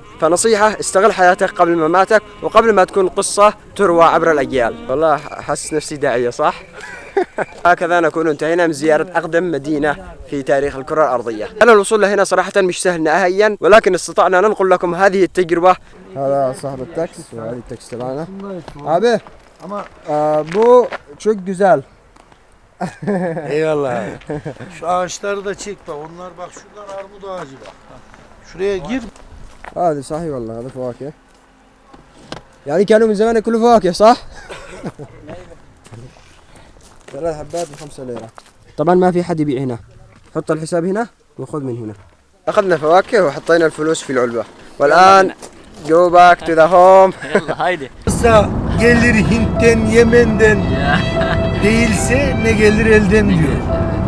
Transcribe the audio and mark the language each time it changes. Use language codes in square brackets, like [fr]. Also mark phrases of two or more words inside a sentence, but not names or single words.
[ar] فنصيحة: استغل حياتك قبل مماتك وقبل ما تكون قصة تروى عبر الأجيال. والله حس نفسي داعية صح؟ هكذا نكون انتهينا من زيارة أقدم مدينة في تاريخ الكرة الأرضية. أنا الوصول لهنا صراحة مش سهل نهائيا، ولكن استطعنا ننقل لكم هذه التجربة. هذا صاحب التاكس وهذه التاكس تبعنا. [tr] أبي bu çok güzel. Eyvallah abi. Şu ağaçları da çek bak. Onlar bak şuradan armut ağacı bak. Şuraya gir. [ar] هذا صحيح والله هذا فواكه. يعني كانوا من زمان ياكلوا فواكه صح؟ 3 حبات ب5 ليرة. طبعا ما في حد يبيع هنا. حط الحساب هنا وخذ من هنا. أخذنا فواكه وحطينا الفلوس في العلبة. [en] والآن go back to the home. [ar] يلا هايدي. [tr] Gelir Hint'ten, Yemen'den değilse ne gelir elden diyor.